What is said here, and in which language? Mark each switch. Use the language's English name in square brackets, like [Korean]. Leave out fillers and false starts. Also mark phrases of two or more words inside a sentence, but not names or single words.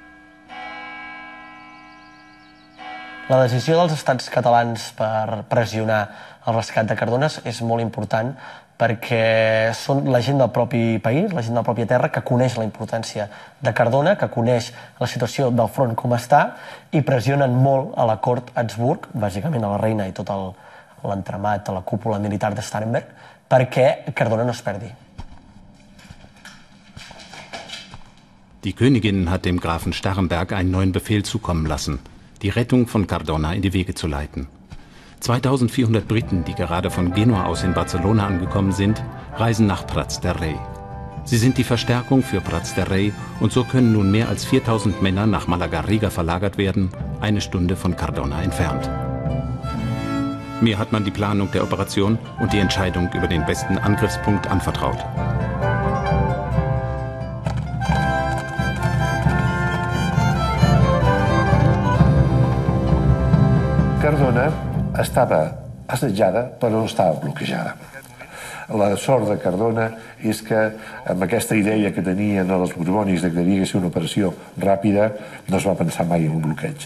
[Catalan] La decisió dels estats catalans per pressionar el rescat de Cardona és molt important perquè són la gent del propi país, la gent de la pròpia terra, que coneix la importància de Cardona, que coneix la situació del front com està, i pressionen molt a la cort Habsburg, bàsicament a la reina i tot l'entramat, a la cúpula militar de Starhemberg, perquè Cardona no es perdi. [German] Die Königin hat dem Grafen Starhemberg einen neuen Befehl zukommen lassen, die Rettung von Cardona in die Wege zu leiten. 2400 Briten, die gerade von Genua aus in Barcelona angekommen sind, reisen nach Prats de Rei. Sie sind die Verstärkung für Prats de Rei und so können nun mehr als 4000 Männer nach Malagarriga verlagert werden, eine Stunde von Cardona entfernt. Mir hat man die Planung der Operation und die Entscheidung über den besten Angriffspunkt anvertraut. [Catalan] Cardona estava assetjada però no estava bloquejada. La sort de Cardona és que amb aquesta idea que tenien els borbònics de que havia de ser una operació ràpida no es va pensar mai en un bloqueig.